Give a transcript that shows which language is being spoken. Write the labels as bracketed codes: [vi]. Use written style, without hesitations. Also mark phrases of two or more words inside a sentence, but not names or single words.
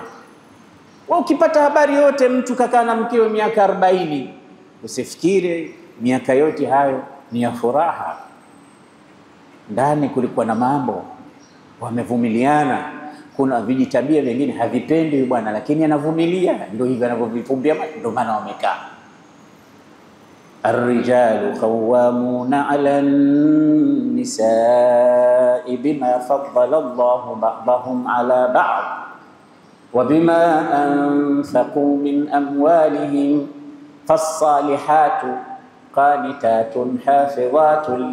[sw] Wewe ukipata habari yote mtu kakaa na mkeo miaka 40, usifikiri miaka yote hayo ni ya furaha. Ndani kulikuwa na mambo, wamevumiliana. Kuna vijitabia vingine havipendi bwana, lakini anavumilia. Ndio hivyo anavyovifumbia macho, ndio maana wamekaa. [ar] الرجال قوامون على النساء بما فضل الله بعضهم على بعض وبما أنفقوا من أموالهم، فالصالحات قانتات حافظات